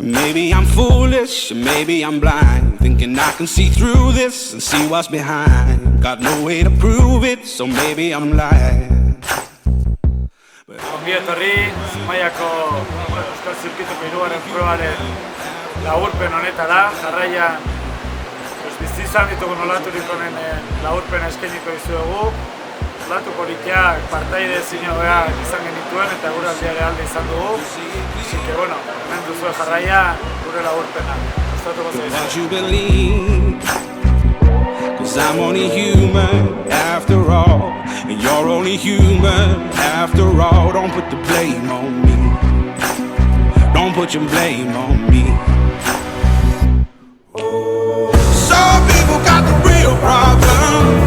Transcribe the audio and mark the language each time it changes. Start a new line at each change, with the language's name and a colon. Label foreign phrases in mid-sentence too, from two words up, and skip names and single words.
English: maybe I'm foolish, or maybe I'm blind, thinking I can see through this and see what's behind. Got no way to prove it, so maybe I'm lying.
Basque: Ongi etorri, Zumaiako Euskal Zirkuituko hirugarren probaren laburpen honetara. Jarraian bizi izan ditugun olaturik honen laburpena eskainiko dizuegu. Olatu politiak partaide ezin hobeak izan genituen eta eguraldia alde izan dugu.
Spanish: Así que bueno,
Basque: hemen duzue jarraian gure laburpena. Gustatuko zaizu.
English: 'Cause I'm only human after all, and you're only human after all. Don't put the blame on me. Don't put your blame on me. Some people got the real problems.